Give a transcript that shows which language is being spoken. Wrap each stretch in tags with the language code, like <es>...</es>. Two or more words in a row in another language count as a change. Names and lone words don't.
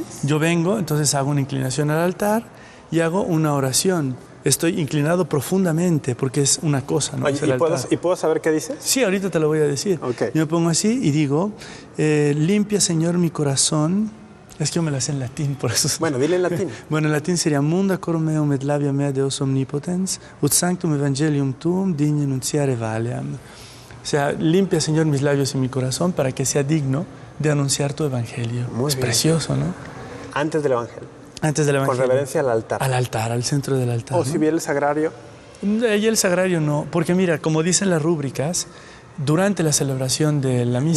<es>Yo vengo, entonces hago una inclinación al altar y hago una oración. Estoy inclinado profundamente porque es una cosa, ¿no? Oye, Es el altar. ¿y puedo saber qué dices? Sí, ahorita te lo voy a decir. Ok. Yo me pongo así y digo, limpia, Señor, mi corazón. Es que yo me la sé en latín, por eso. Bueno, dile en latín. Bueno, en latín sería</es> <la>Munda cor meum et labia mea Deus omnipotens, ut sanctum evangelium tuum digne nunciare valeam.</la> <es>O sea, limpia, Señor, mis labios y mi corazón para que sea digno de anunciar tu evangelio. Muy es bien. precioso, ¿no? Antes del Evangelio. Antes del evangelio. Con reverencia al altar. Al altar, al centro del altar. O ¿no? si viene el sagrario. Y el sagrario no, porque mira, como dicen las rúbricas, durante la celebración de la misa,</es>